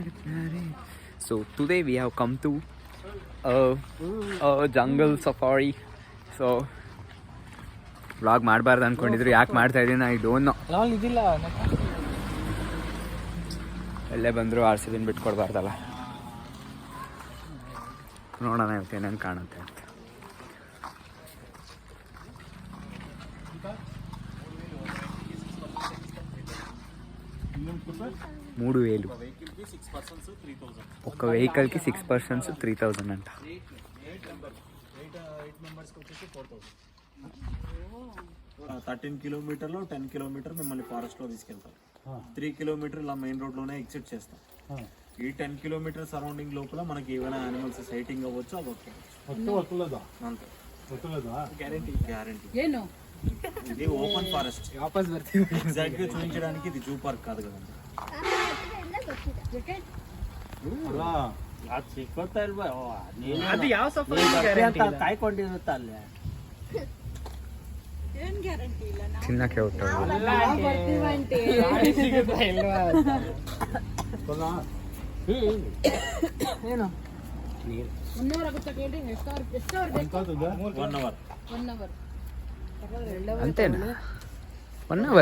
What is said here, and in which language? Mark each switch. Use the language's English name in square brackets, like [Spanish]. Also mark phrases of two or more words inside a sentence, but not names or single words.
[English] So today we have come to a jungle safari. So vlog [Kannada] ಮಾಡಬಾರ್ದು ಅನ್ಕೊಂಡಿದ್ರು, ಯಾಕೆ ಮಾಡ್ತಾ ಇದ್ದೀನಿ [English] I don't know. [Kannada] ಎಲ್ಲೇ ಬಂದರೂ ಆರ್ ಸಿ ಬಿನ ಬಿಟ್ಕೊಡ್ಬಾರ್ದಲ್ಲ. ನೋಡೋಣ ಇವತ್ತು ಏನೇನು ಕಾಣುತ್ತೆ ಅಂತ. [Telugu] మూడు వేలు ఒక వెహికల్కి 6 persons 3000 అంట. 13 కిలోమీటర్లో 10 కిలోమీటర్ మిమ్మల్ని ఫారెస్ట్లో తీసుకెళ్తాం. 3 కిలోమీటర్ ఇలా మెయిన్ రోడ్లోనే ఎగ్జిట్ చేస్తాం. ఈ 10 కిలోమీటర్ సరౌండింగ్ లోపల మనకి ఏమైనా [English] animals sighting [Telugu] అవ్వచ్చు, అవ్వచ్చు. అంతే, గ్యారంటీ. ఇది [English] open forest. [Telugu] ఎగ్జాక్ట్ గా చూపించడానికి ఇది [English] zoo park [Telugu] కాదు కదండి. [Kannada] ತಿನ್ನಕ್ಕೆ ಹೋಗ್ತಾರೆ. [Telugu] అంతేనా? [English] 1 hour